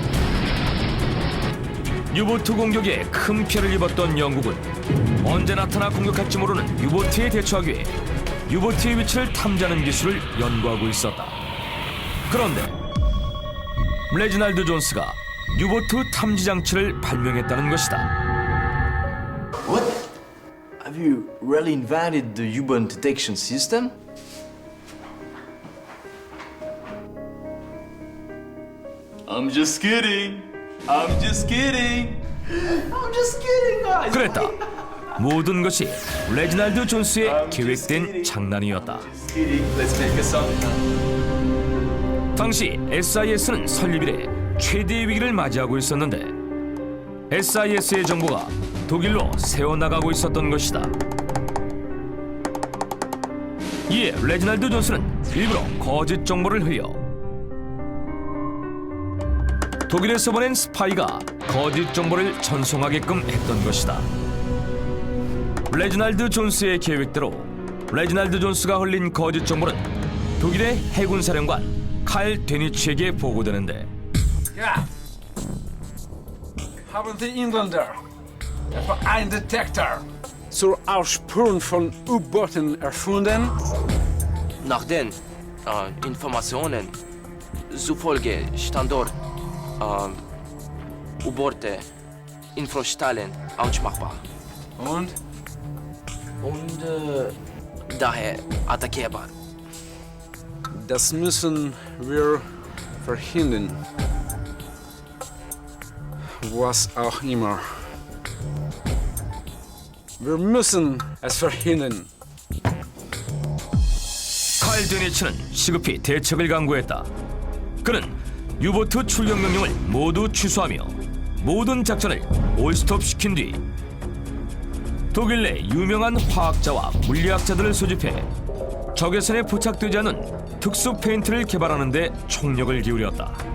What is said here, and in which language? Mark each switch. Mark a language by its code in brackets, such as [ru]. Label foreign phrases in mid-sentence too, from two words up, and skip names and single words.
[ko] 유보트 공격에 큰 피해를 입었던 영국은 언제 나타나 공격할지 모르는 유보트에 대처하기 위해 유보트의 위치를 탐지하는 기술을 연구하고 있었다. 그런데 레지날드 존스가 유보트 탐지 장치를 발명했다는 것이다. [en] What? Have you really invented the U-boat detection system? I'm just kidding. I'm just kidding. I'm just kidding, guys. [ko] 그랬다. 모든 것이 레지날드 존스의 계획된 장난이었다. [en] Just kidding. Let's make a song. [ko] 당시 SIS는 설립 이래 최대의 위기를 맞이하고 있었는데, SIS의 정보가 독일로 새어나가고 있었던 것이다. 이에 레지날드 존스는 일부러 거짓 정보를 흘려 독일에서 보낸 스파이가 거짓 정보를 전송하게끔 했던 것이다. 레지날드 존스의 계획대로 레지날드 존스가 흘린 거짓 정보는 독일의 해군 사령관 칼 데니츠에게 보고되는데 [de] Ja. Haben die Engländer etwa einen Detektor zur Aufspüren von U-Booten erfunden? Nach den Informationen zufolge stand dort U-Boote Infrastallen ausmachbar Und? und daher attackierbar. Das müssen wir verhindern. Was auch immer. Wir müssen es verhindern. [ko] 칼 데니츠는 시급히 대책을 강구했다. 그는 유보트 출격 명령을 모두 취소하며 모든 작전을 올스톱시킨 뒤 독일 내 유명한 화학자와 물리학자들을 소집해 적의 손에 포착되지 않는 특수 페인트를 개발하는 데 총력을 기울였다.